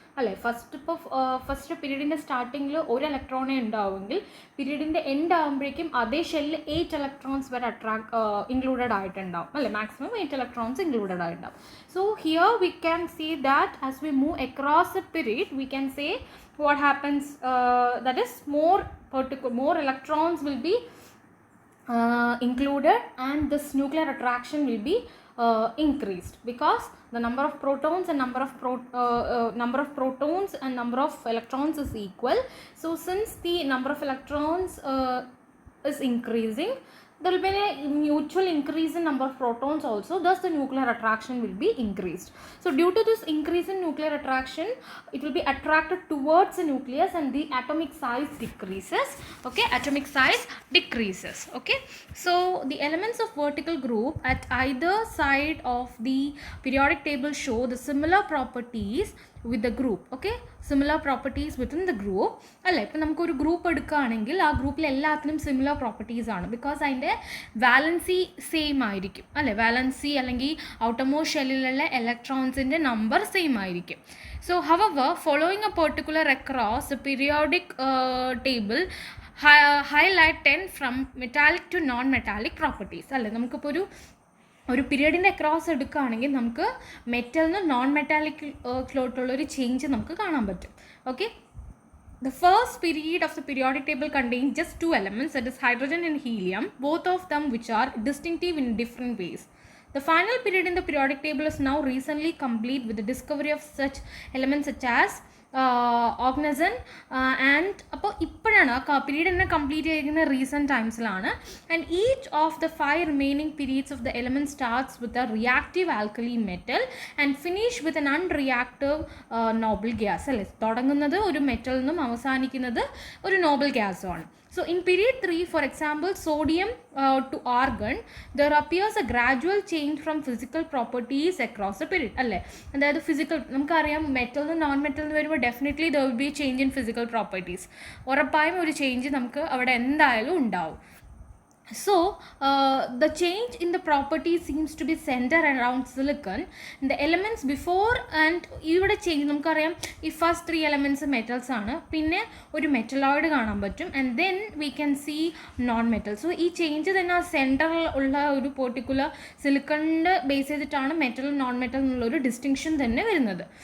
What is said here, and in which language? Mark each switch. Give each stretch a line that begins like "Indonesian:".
Malayalam: അല്ലേ, ഫസ്റ്റ് പീരീഡിൻ്റെ സ്റ്റാർട്ടിങ്ങിൽ ഒരു ഇലക്ട്രോണേ ഉണ്ടാവുമെങ്കിൽ പീരീഡിൻ്റെ എൻഡ് ആകുമ്പോഴേക്കും അതേ ഷെല്ലിൽ 8 ഇലക്ട്രോൺസ് വരെ ഇൻക്ലൂഡഡ് ആയിട്ടുണ്ടാവും, അല്ലേ, മാക്സിമം 8 ഇലക്ട്രോൺസ് ഇൻക്ലൂഡഡ് ആയിട്ടുണ്ടാവും.
English: So here we can see that as we move across a period we can say what happens, that is more electrons will be included, and this nuclear attraction will be increased because the number of protons and number of protons and number of electrons is equal. So since the number of electrons is increasing, there will be a mutual increase in number of protons also, thus the nuclear attraction will be increased. So due to this increase in nuclear attraction, it will be attracted towards the nucleus and the atomic size decreases. Okay, atomic size decreases. Okay, so the elements of vertical group at either side of the periodic table show the similar properties with the group. Okay, similar properties within the group.
Malayalam: അല്ലേ, ഇപ്പം നമുക്കൊരു group എടുക്കുകയാണെങ്കിൽ ആ ഗ്രൂപ്പിൽ എല്ലാത്തിനും similar properties ആണ്, because അതിൻ്റെ valency same ആയിരിക്കും, അല്ലേ, വാലൻസി അല്ലെങ്കിൽ ഔട്ടർമോസ്റ്റ് ഷെല്ലിലുള്ള ഇലക്ട്രോൺസിൻ്റെ നമ്പർ സെയിം ആയിരിക്കും.
English: So however, following a particular across the periodic table highlight 10 from metallic to non-metallic properties.
Malayalam: അല്ലേ, നമുക്കിപ്പോൾ ഒരു പീരീഡിൻ്റെ അക്രോസ് എടുക്കുകയാണെങ്കിൽ നമുക്ക് മെറ്റലിൽ നിന്ന് നോൺ മെറ്റാലിക്കിലോട്ടുള്ളൊരു ചേഞ്ച് നമുക്ക് കാണാൻ പറ്റും.
English: Okay, the first period of the periodic table contains just 2 elements, that is hydrogen and helium, both of them which are distinctive in different ways. The final period in the periodic table is now recently complete with the discovery of such elements such as oganesson and
Malayalam: അപ്പോൾ ഇപ്പോഴാണ് ആ period തന്നെ complete ചെയ്യുന്ന recent ടൈംസിലാണ്.
English: And each of the 5 remaining periods of the element starts with a reactive alkali metal and finish with an unreactive noble gas.
Malayalam: അല്ലേ, തുടങ്ങുന്നത് ഒരു മെറ്റലിൽ നിന്നും അവസാനിക്കുന്നത് ഒരു Noble ഗ്യാസുമാണ്.
English: So in period 3, for example, sodium to argon, there appears a gradual change from physical properties across the period.
Malayalam: അല്ലേ, അതായത് physical, നമുക്കറിയാം metal നിന്ന് നോൺ മെറ്റൽ എന്ന് വരുമ്പോൾ definitely
English: there will be a change in physical properties.
Malayalam: ഉറപ്പായും ഒരു change നമുക്ക് അവിടെ എന്തായാലും ഉണ്ടാവും.
English: So the change in the property seems to be centered around silicon. The elements before and
Malayalam: ഇവിടെ ചേഞ്ച് നമുക്കറിയാം ഈ ഫസ്റ്റ് 3 എലമെൻറ്റ്സ് മെറ്റൽസ് ആണ്, പിന്നെ ഒരു മെറ്റലോയിഡ് കാണാൻ പറ്റും,
English: And then we can see non metal.
Malayalam: So ഈ ചേഞ്ച് തന്നെ ആ സെൻറ്ററിൽ ഉള്ള ഒരു പെർട്ടിക്കുലർ സിലിക്കണിൻ്റെ ബേസ് ചെയ്തിട്ടാണ് മെറ്റൽ നോൺ മെറ്റൽ എന്നുള്ളൊരു ഡിസ്റ്റിങ്ഷൻ തന്നെ വരുന്നത്.